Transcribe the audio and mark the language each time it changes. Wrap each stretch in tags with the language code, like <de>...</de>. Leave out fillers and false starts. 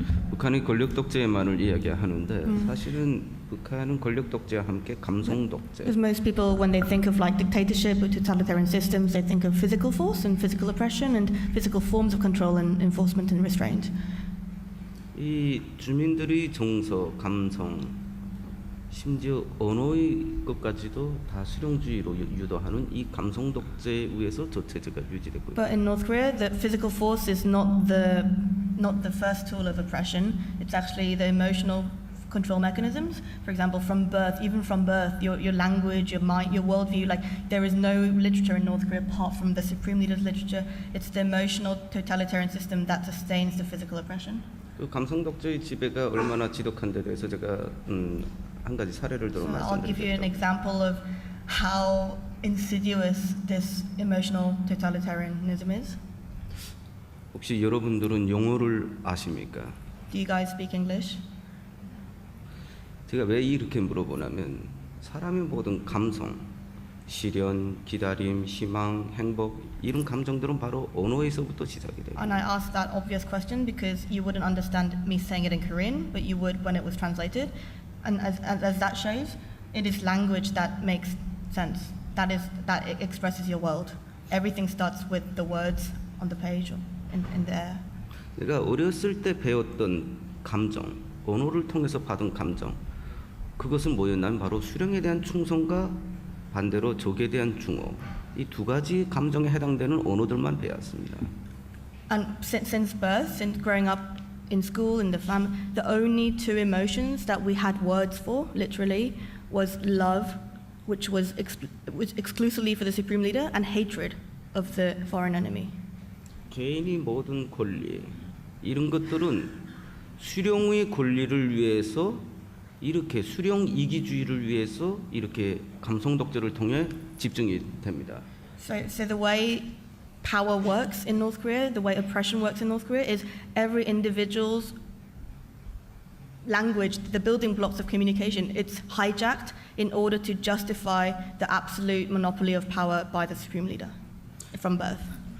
<ko>북한이 권력 독재만을 이야기하는데 사실은 북한은 권력 독재와 함께 감성 독재.</ko> <en>Because most people, when they think of like dictatorship or totalitarian systems, they think of physical force and physical oppression and physical forms of control and enforcement and restraint.</en> <ko>이 주민들의 정서, 감성, 심지어 언어의 것까지도 다 실용주의로 유도하는 이 감성 독재에 의해서 저체제가 유지되고 있습니다.</ko> <en>But in North Korea, the physical force is not the first tool of oppression. It's actually the emotional control mechanisms. For example, from birth, even from birth, your language, your mind, your worldview, like there is no literature in North Korea apart from the supreme leader's literature. It's the emotional totalitarian system that sustains the physical oppression.</en> <ko>그 감성 독재의 지배가 얼마나 지독한데 대해서 제가 한 가지 사례를 들어</ko> <en>So I'll give you an</en> <ko>말씀드리겠습니다.</ko> <en>example of how insidious this emotional totalitarianism is.</en> <ko>혹시 여러분들은 영어를 아십니까?</ko> <en>Do you guys speak English?</en> <ko>제가 왜 이렇게 물어보냐면 사람의 모든 감성, 시련, 기다림, 희망, 행복 이런 감정들은 바로 언어에서부터 시작이 돼요.</ko> <en>And I asked that obvious question because you wouldn't understand me saying it in Korean, but you would when it was translated. And as that shows, it is language that makes sense. That it expresses your world. Everything starts with the words on the page or in there.</en> <ko>내가 어렸을 때 배웠던 감정, 언어를 통해서 받은 감정, 그것은 뭐였냐면 바로 수령에 대한 충성과 반대로 적에 대한 중호, 이 두 가지 감정에 해당되는 언어들만 배웠습니다.</ko> <en>And since birth, since growing up in school, in the family, the only two emotions that we had words for, literally, was love, which was exclusively for the supreme leader, and hatred of the foreign enemy.</en> <ko>개인이 모든 권리, 이런 것들은 수령의 권리를 위해서 이렇게 수령 이기주의를 위해서 이렇게 감성 독재를 통해 집중이 됩니다.</ko> <en>So the way power works in North Korea, the way oppression works in North Korea, is every individual's language, the building blocks of communication, it's hijacked in order to justify the absolute monopoly of power by the supreme leader from birth.</en>